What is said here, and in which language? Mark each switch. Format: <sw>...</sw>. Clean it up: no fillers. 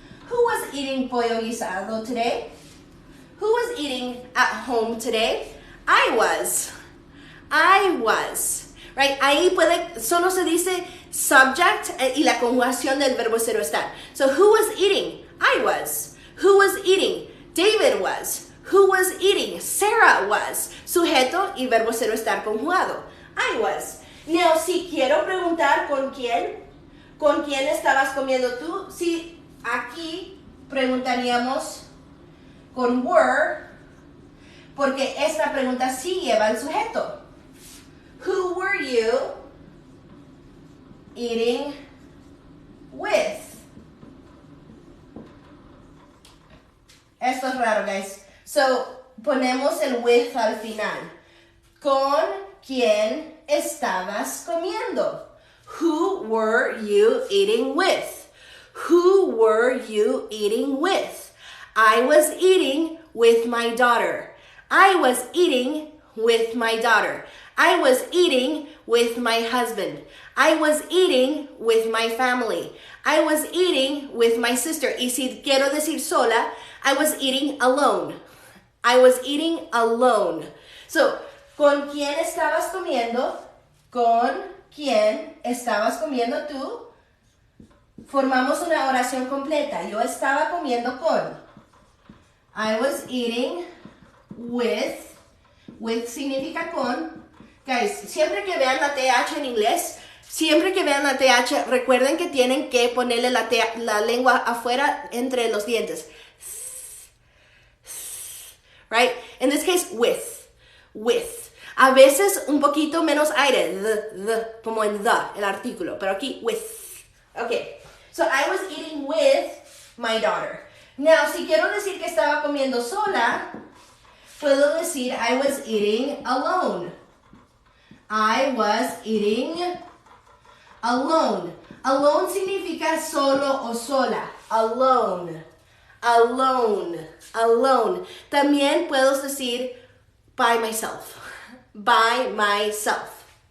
<en>Who was eating pollo guisado today? Who was eating at home today? I was. I was. Right?</en> <es>Ahí solo se dice subject y la conjugación del verbo ser o estar.</es> <en>So, who was eating? I was. Who was eating? David was. Who was eating? Sarah was.</en> <es>Sujeto y verbo ser o estar conjugado.</es> <en>I was.</en> <es>Now, si quiero preguntar con quién estabas comiendo tú, si aquí preguntaríamos con were, porque esta pregunta sí lleva el sujeto.</es> <en>Who were you eating with?</en> <es>Esto es raro, guys. So, ponemos el with al final. ¿Con quién estabas comiendo?</es> <en>Who were you eating with? Who were you eating with? I was eating with my daughter. I was eating with my daughter. I was eating with my husband. I was eating with my family. I was eating with my sister.</en> <es>Y si quiero decir sola,</es> <en>I was eating alone. I was eating alone.</en> <es>So, ¿con quién estabas comiendo? ¿Con quién estabas comiendo tú? Formamos una oración completa. Yo estaba comiendo con.</es> <en>I was eating with. With</en> <es>significa con. Guys, siempre que vean la TH en inglés, siempre que vean la TH, recuerden que tienen que ponerle la lengua afuera entre los dientes.</es> <en>Right? In this case, with. With.</en> <es>A veces un poquito menos aire, the, como en el artículo, pero aquí, with.</es> <en>Okay. So, I was eating with my daughter.</en> <es>Now, si quiero decir que estaba comiendo sola, puedo decir</es> <en>I was eating alone. I was eating alone. Alone</en> <es>significa solo o sola.</es> <en>alone, alone, alone.</en> <es>También puedo decir</es> <en>by myself, by myself.</en>